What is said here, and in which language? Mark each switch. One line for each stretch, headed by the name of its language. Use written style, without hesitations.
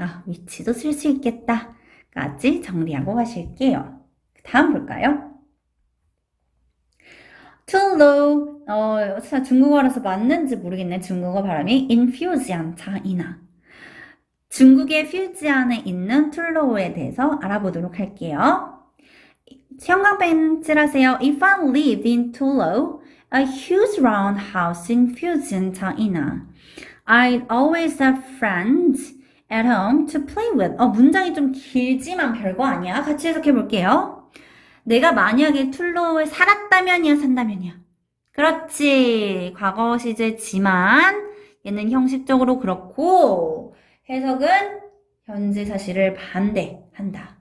Korean: 위치도 쓸 수 있겠다. 까지 정리하고 가실게요. 다음 볼까요? too low, 중국어라서 맞는지 모르겠네. 중국어 발음이 infu지안차이나. 중국의 퓨지안에 있는 too low에 대해서 알아보도록 할게요. 형광펜 칠하세요.
English: If I lived in Tulo, a huge round house in Fujian, China, I'd always have friends at home to play with.
Korean: 문장이 좀 길지만 별거 아니야. 같이 해석해 볼게요. 내가 만약에 툴로에 살았다면이야, 산다면이야. 그렇지. 과거 시제지만 얘는 형식적으로 그렇고 해석은 현재 사실을 반대한다.